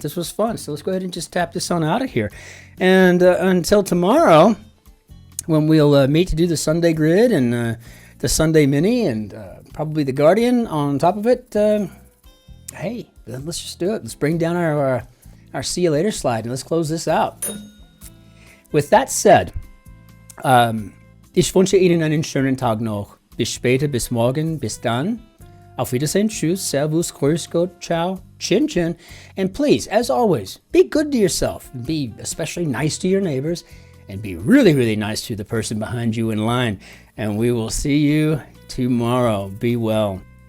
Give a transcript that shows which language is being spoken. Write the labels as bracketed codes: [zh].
[en] This was fun. So let's go ahead and just tap this on out of here. And until tomorrow, when we'll meet to do the Sunday grid and the Sunday mini and probably the Guardian on top of it. Hey, let's just do it. Let's bring down our see you later slide and let's close this out. With that said, [de] ich wünsche Ihnen einen schönen Tag noch. Bis später, bis morgen, bis dann. Auf Wiedersehen, tschüss, servus, grüß Gott, ciao, Cin-Cin. [en] And please, as always, be good to yourself. Be especially nice to your neighbors. And be really, really nice to the person behind you in line. And we will see you tomorrow. Be well.